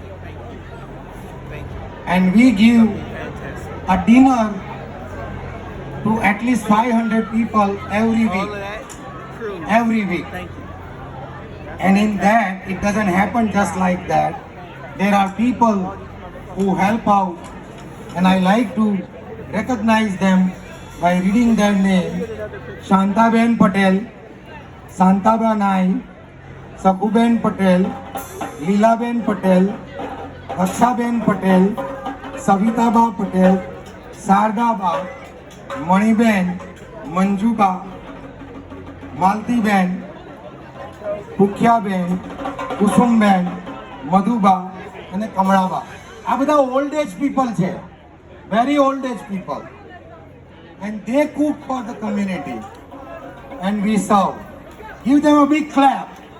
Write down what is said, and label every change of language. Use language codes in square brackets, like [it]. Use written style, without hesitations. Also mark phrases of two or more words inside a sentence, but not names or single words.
[en] And we give a dinner to at least 500 people every All of week. that crew. Every week. Thank you. And in that, it doesn't happen just like that. There are people who help out, and I like to recognize them by reading their name. Shantaben Patel, Santaba Nai, Sakuben Patel, Leelaben Patel, Akshaben Patel, Savitaba Patel, Sardaba, Maniben, Manjuba, Maltiben, [gu] પુખ્યાબેન, કુસુમબેન, મધુબા અને કમળાબા. આ બધા [en] old age people છે, very old age people, and they cook for the community and we serve. give them a big clap.